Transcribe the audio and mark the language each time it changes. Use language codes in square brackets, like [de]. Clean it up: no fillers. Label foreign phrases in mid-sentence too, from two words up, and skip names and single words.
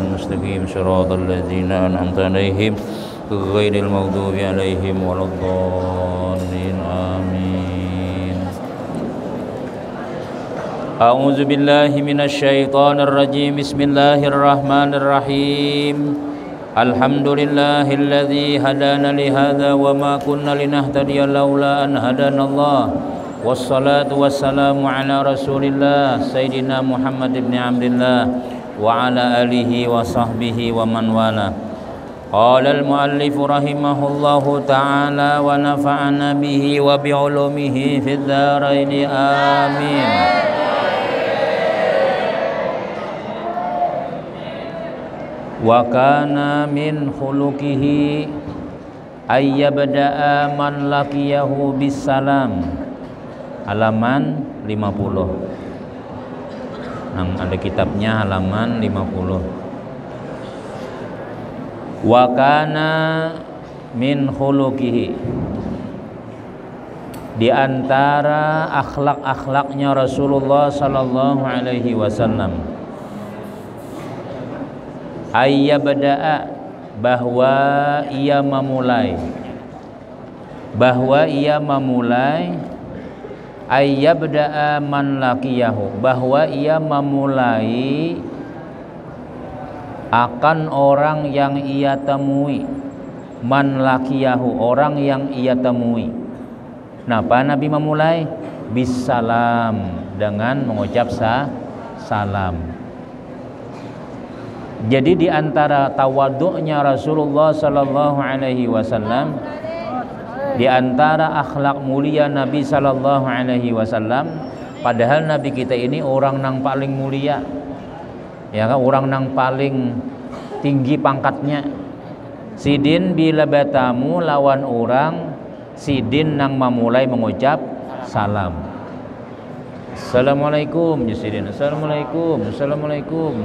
[ar] مستقيم صراط الذين أنعمت عليهم غير المغضوب عليهم ولا الضالين آمين. أعوذ بالله من الشيطان الرجيم. بسم الله الرحمن الرحيم. الحمد لله الذي هدانا لهذا وما كنا لنهتدي لولا أن هدانا الله. والصلاة والسلام على رسول الله سيدنا محمد ابن عبد الله وعلى آله وصحبه ومن والى. قال المؤلف رحمه الله تعالى ونفعنا به وبعلومه في الدارين آمين. وكان من خلقه أن يبدأ من لقيه بالسلام. [id] Halaman 50. Ada kitabnya halaman 50. [ar] وكان من خلقه, [id] di antara akhlak-akhlaknya Rasulullah [ar] صلى الله عليه وسلم, [id] ayyabda'a, bahwa ia memulai [ar] أن يبدأ من لقيه, [id] bahwa ia memulai akan orang yang ia temui, [ar] من لقيه, [id] orang yang ia temui. Kenapa Nabi memulai? Bisalam, dengan mengucap salam. Jadi di antara tawadhu'nya Rasulullah [ar] صلى الله عليه وسلم, [id] di antara akhlak mulia Nabi [ar] صلى الله عليه وسلم, [bjn] padahal Nabi kita ini orang nang paling mulia, ya kan, orang nang paling tinggi pangkatnya. Sidin bila batamu lawan orang, sidin nang memulai mengucap salam. [ar] السلام عليكم يا sidin، السلام عليكم، السلام عليكم.